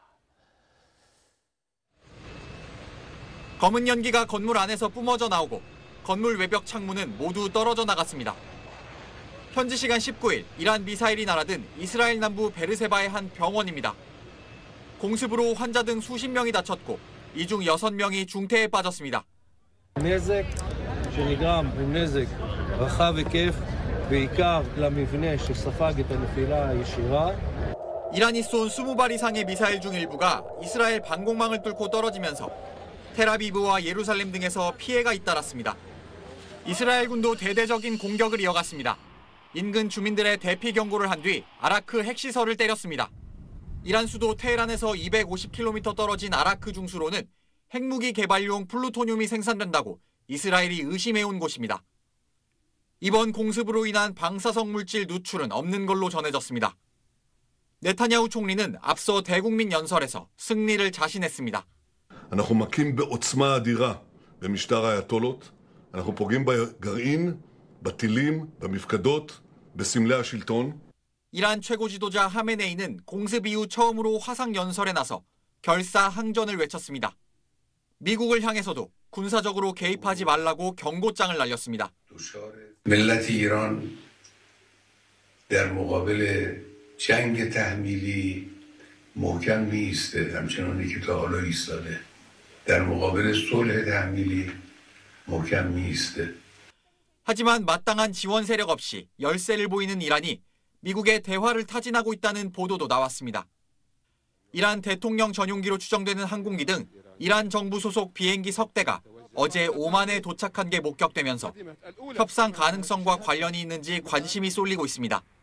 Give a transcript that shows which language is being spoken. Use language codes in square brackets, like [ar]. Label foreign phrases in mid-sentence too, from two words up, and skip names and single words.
[ko] 검은 연기가 건물 안에서 뿜어져 나오고 건물 외벽 창문은 모두 떨어져 나갔습니다. 현지 시간 19일 이란 미사일이 날아든 이스라엘 남부 베르세바의 한 병원입니다. 공습으로 환자 등 수십 명이 다쳤고 이 중 6명이 중태에 빠졌습니다. [he] נזק שנגרם הוא נזק רחב היקף בעיקר למבנה שספג את הנפילה הישירה. [ko] 이란이 쏜 20발 이상의 미사일 중 일부가 이스라엘 방공망을 뚫고 떨어지면서 텔아비브와 예루살렘 등에서 피해가 잇따랐습니다. 이스라엘군도 대대적인 공격을 이어갔습니다. 인근 주민들의 대피 경고를 한 뒤 아라크 핵시설을 때렸습니다. 이란 수도 테헤란에서 250km 떨어진 아라크 중수로는 핵무기 개발용 플루토늄이 생산된다고 이스라엘이 의심해온 곳입니다. 이번 공습으로 인한 방사성 물질 누출은 없는 걸로 전해졌습니다. 네타냐후 총리는 앞서 대국민 연설에서 승리를 자신했습니다. [he] אנחנו מכים בעוצמה אדירה במשטר האייתולות, אנחנו פוגעים בגרעין, בטילים, במפקדות, בסמלי השלטון. [ko] 이란 최고 지도자 하메네이는 공습 이후 처음으로 화상 연설에 나서 결사항전을 외쳤습니다. 미국을 향해서도 군사적으로 개입하지 말라고 경고장을 날렸습니다. [fa] ملت ایران در مقابل جنگ تحمیلی محکم میایسته، همچنانی که تا حالا ایستاده. در مقابل صلح تحمیلی محکم میایسته. [ko] 하지만 마땅한 지원 세력 없이 열세를 보이는 이란이 미국의 대화를 타진하고 있다는 보도도 나왔습니다. 이란 대통령 전용기로 추정되는 항공기 등 이란 정부 소속 비행기 석 대가 어제 오만에 도착한 게 목격되면서 협상 가능성과 관련이 있는지 관심이 쏠리고 있습니다.